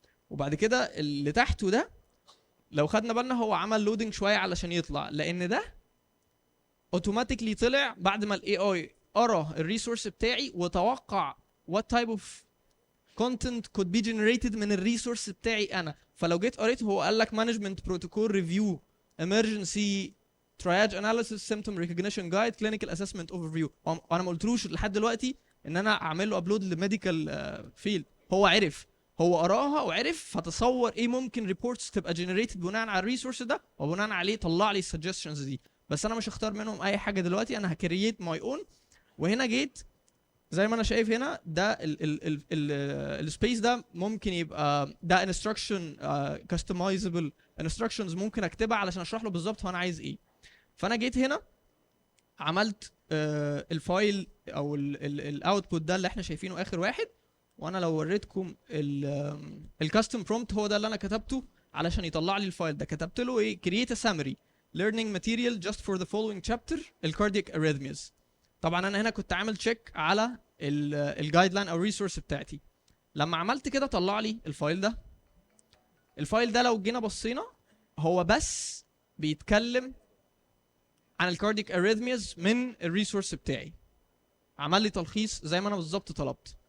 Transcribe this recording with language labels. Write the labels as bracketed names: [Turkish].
[Arabic] وبعد كده اللي تحته ده لو خدنا بالنا هو عمل لودنج شويه علشان يطلع، لان ده اوتوماتيكلي طلع بعد ما الاي اي قرا الريسورس بتاعي وتوقع [English] what type of content could be generated [Arabic] من الريسورس بتاعي انا. فلو جيت قريت هو قال لك [English] management protocol review, emergency triage analysis, symptom recognition guide, clinical assessment overview. [Arabic] انا ما قلتلوش لحد دلوقتي ان انا اعمل له ابلود لميديكال فيلد، هو عرف، هو قراها وعرف، فتصور ايه ممكن ريبورتس تبقى جنريتد بناء على الريسورس ده، وبناء عليه طلع لي السجستشنز دي. بس انا مش هختار منهم اي حاجه دلوقتي، انا [English] هكرييت my own. [Arabic] وهنا جيت زي ما انا شايف هنا ده السبيس ده ممكن يبقى ده انستراكشن كاستمايزبل انستراكشنز ممكن اكتبها علشان اشرح له بالظبط هو انا عايز ايه. فانا جيت هنا عملت الفايل او الاوتبوت ده اللي احنا شايفينه اخر واحد. وانا لو وريتكم الكاستم برومبت هو ده اللي انا كتبته علشان يطلع لي الفايل ده. كتبت له ايه؟ [English] create a summary learning material just for the following chapter الكاردياك arrhythmias. [Arabic] طبعا انا هنا كنت عامل تشيك على الجايد لاين او الريسورس بتاعتي. لما عملت كده طلع لي الفايل ده. الفايل ده لو جينا بصينا هو بس بيتكلم عن الكاردياك arrhythmias من الريسورس بتاعي، عمل لي تلخيص زي ما انا بالظبط طلبت.